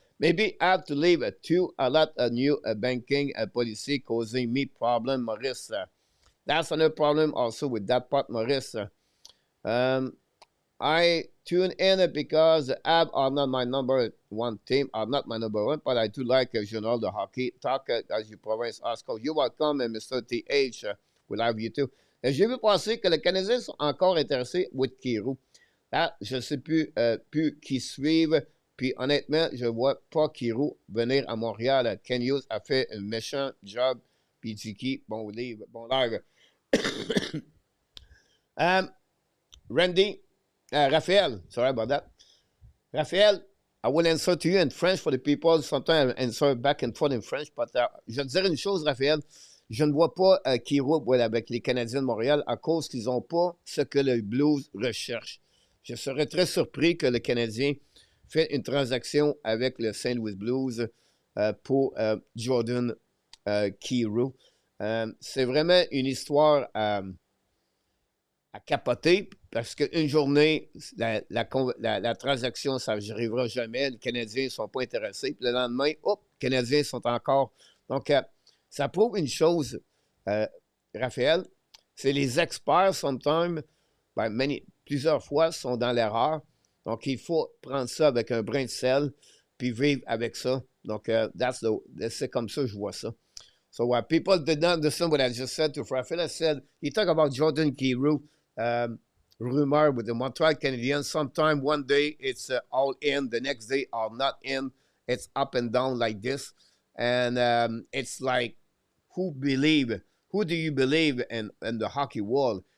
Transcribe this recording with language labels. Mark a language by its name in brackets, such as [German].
[English] Maybe I have to leave too. A lot of new banking policy causing me problem, Maurice. That's another problem also with that part, Maurice. I tune in because the Habs are not my number one team, are not my number one, but I do like Journal de Hockey. Talk as you province Oscar. You're welcome, Mr. TH. We love you too. [French] J'ai vu passer que les Canadiens sont encore intéressés [English] with [French] Kyrou. Là, je ne sais plus qui suivent. Puis honnêtement, je ne vois pas Kyrou venir à Montréal. Ken Hughes a fait un méchant job. Puis Tiki, bon livre, bon live. [English] Randy, Raphael, sorry about that. Raphael, I will answer to you in French for the people. Sometimes I answer back and forth in French. But [French] je te dirais une chose, Raphaël. Je ne vois pas Kyrou avec les Canadiens de Montréal à cause qu'ils n'ont pas ce que le Blues recherche. Je serais très surpris que le Canadien fait une transaction avec le St. Louis Blues pour Jordan Kyrou. C'est vraiment une histoire à capoter parce qu'une journée, la transaction, ça n'arrivera jamais. Les Canadiens ne sont pas intéressés. Puis le lendemain, hop, les Canadiens sont encore... Donc, ça prouve une chose, Raphaël, c'est les experts, [English] sometimes, [French] plusieurs fois, sont dans l'erreur. Donc, il faut prendre ça avec un brin de sel, puis vivre avec ça. Donc, c'est comme ça que je vois ça. [English] So, people did not understand what I just said to Raphael. I said, you talk about Jordan Kyrou, rumor with the Montreal Canadiens. Sometime one day it's all in, the next day are not in. It's up and down like this. And it's like, who do you believe in the hockey world?